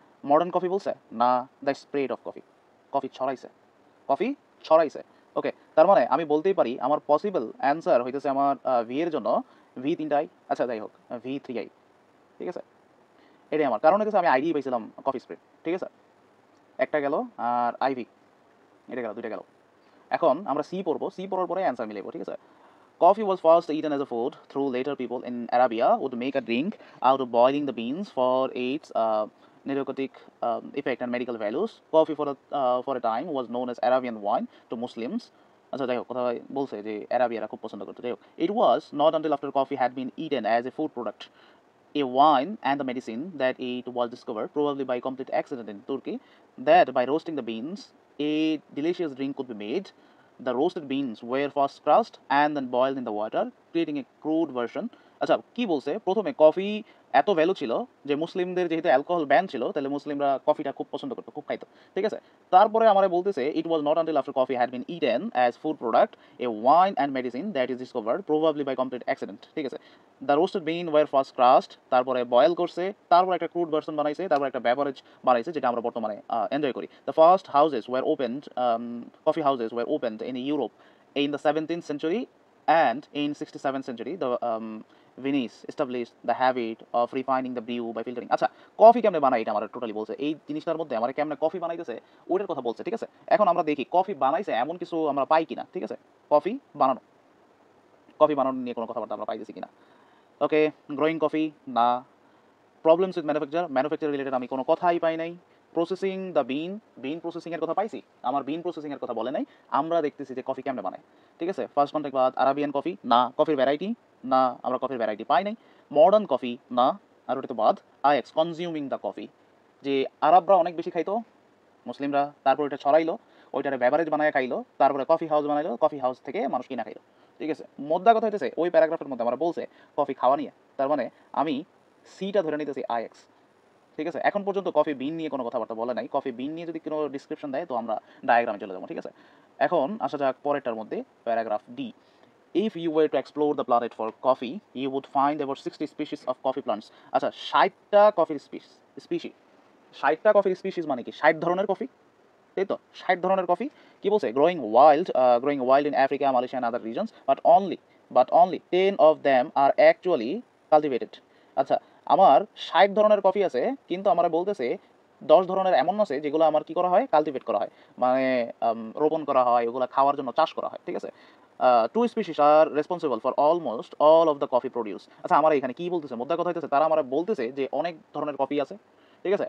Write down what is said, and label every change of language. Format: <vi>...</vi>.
<bn>Modern coffee বলছে না। The spread of coffee, coffee ছড়াইছে, coffee ছড়াইছে। ওকে, তার মানে আমি বলতেই পারি আমার পসিবল অ্যান্সার হইতেছে আমার ভি এর জন্য ভি তিনটাই, আচ্ছা যাই হোক V3I, ঠিক আছে, এটাই আমার। কারণ হচ্ছে আমি আইডি পাইছিলাম কফি স্প্রেড, ঠিক আছে, একটা গেল, আর আইভি এটা গেল, দুইটা গেল। এখন আমরা সি পড়বো, সি পড়ার পরে অ্যান্সার মিলাবো, ঠিক আছে।</bn> <en>Coffee was first eaten as a food, through later people in Arabia would make a drink out of boiling the beans for its narcotic effect and medical values. Coffee for a time was known as Arabian wine to Muslims.</en> <bn>আচ্ছা যাই হোক, কোথায় বলছে যে অ্যারাবিয়ারা খুব পছন্দ করতো, যাই হোক।</bn> <en>It was not until after coffee had been eaten as a food product, a wine and the medicine, that it was discovered, probably by complete accident in Turkey, that by roasting the beans a delicious drink could be made. The roasted beans were first crushed and then boiled in the water, creating a crude version.</en> <bn>আচ্ছা কি বলছে, প্রথমে coffee এত value ছিল যে মুসলিমদের যেহেতু alcohol ban ছিল, তাহলে মুসলিমরা কফিটা খুব পছন্দ করতো, খুব খাইতো, ঠিক আছে। তারপরে আমার বলতেছে</bn> <en>it was not until after coffee had been eaten as food product, a wine and medicine, that is discovered probably by complete accident,</en> <bn>ঠিক আছে।</bn> <en>the roasted bean were first crushed,</en> <bn>তারপরে বয়েল করছে, তারপর একটা ক্রুড ভার্সন বানাইছে, তারপর একটা beverage বানাইছে যেটা আমরা বর্তমানে এনজয় করি।</bn> <en>The first houses were opened, coffee houses were opened in Europe in the 17th century, and in 67th century the Venice established the habit of refining the brew by filtering.</en> <bn>আচ্ছা coffee কেমনে বানাই এটা আমার totally বলছে, এই জিনিসটার মধ্যে আমার কেমনে কফি বানাইতেছে ওইটার কথা বলছে, ঠিক আছে। এখন আমরা দেখি কফি বানাইছে এমন কিছু আমরা পাই কিনা, ঠিক আছে। কফি বানানো, কফি বানানো নিয়ে কোনো কথাবার্তা আমরা পাইতেছি কিনা। ওকে, গ্রোয়িং কফি না। প্রবলেমস উইথ ম্যানুফ্যাকচার রিলেটেড আমি কোনো কথাই পাই নাই। প্রসেসিং দ্য বিন প্রসেসিংয়ের কথা পাইছি, আমার বিন প্রসেসিংয়ের কথা বলে নাই। আমরা দেখতেছি যে কফি কেমনে বানায়, ঠিক আছে। ফার্স্ট কন্ট্যাক্ট বাদ, আরাবিয়ান কফি না। কফির ভ্যারাইটি না, আমরা কফির ভ্যারাইটি পাই নাই। মডার্ন কফি না, আর ওটা তো বাদ। আইএক্স কনজিউমিং দ্য কফি, যে আরবরা অনেক বেশি খাইতো, মুসলিমরা, তারপর এটা ছড়াইলো, ওইটারে বেভারেজ বানায় খাইলো, তারপরে কফি হাউস বানাইলো, কফি হাউস থেকে মানুষ কিনা খাইলো, ঠিক আছে। মোদ্দা কথা হইতেছে ওই প্যারাগ্রাফের মধ্যে আমরা বলছে কফি খাওয়া নিয়ে, তার মানে আমি সিটা ধরে নিতেছি আইএক্স, ঠিক আছে। এখন পর্যন্ত কফি বিন নিয়ে কোনো কথাবার্তা বলে নাই। কফি বিন নিয়ে যদি কোনো ডিসক্রিপশন দেয় তো আমরা ডায়াগ্রামে চলে যাবো, ঠিক আছে। এখন আসা যাক পরেরটার মধ্যে, paragraph D.</bn> <en>If you were to explore the planet for coffee, you would find about 60 species of coffee plants.</en> <bn>আচ্ছা 60টা কফির স্পিসি, 60টা কফির স্পিসিস মানে কি 60 ধরনের কফি, তাই তো। 60 ধরনের কফি কি বলছে,</bn> <en>growing wild in Africa, Malaysia and other regions, but only 10 of them are actually cultivated.</en> <bn>আচ্ছা আমার 60 ধরনের কফি আছে, কিন্তু আমরা বলতেছে 10 ধরনের এমন আছে যেগুলো আমার কি করা হয়, কালটিভেট করা হয়, মানে রোপণ করা হয়, ওগুলো খাওয়ার জন্য চাষ করা হয়, ঠিক আছে।</bn> <en>Two species are responsible for almost all of the coffee produce.</en> <bn>আচ্ছা আমার এখানে কি বলতেছে, মোদ্দা কথা হইতেছে তারা আমার বলতেছে যে অনেক ধরনের কফি আছে, ঠিক আছে।</bn>